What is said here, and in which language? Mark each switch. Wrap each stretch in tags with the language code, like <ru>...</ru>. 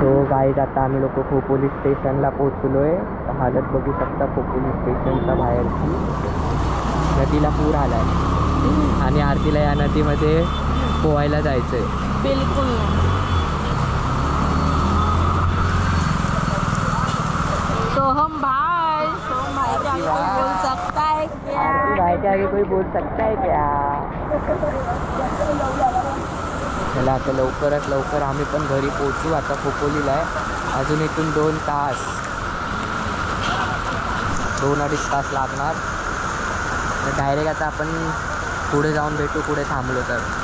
<mr>Guys आता आम्ही लोक खोपोली स्टेशनला पोचलो आहे. हालत बघू शकता खोपोली स्टेशनच्या बाहेरची. नदीला पूर आला आहे आणि आरतीला या नदीमध्ये पोहायला जायचं आहे.</mr> <hi>बिलकुल सोहम भाई के आगे कोई बोल सकता है क्या? आरती भाई के आगे कोई बोल सकता है क्या?</hi> <mr>चला आता लवकरात लवकर आम्ही पण घरी पोचू. आता खोपोलीला आहे. अजून इथून 2 तास 2-2.5 तास लागणार. तर डायरेक्ट आता आपण पुढे जाऊन भेटू कुठे थांबलो तर.</mr>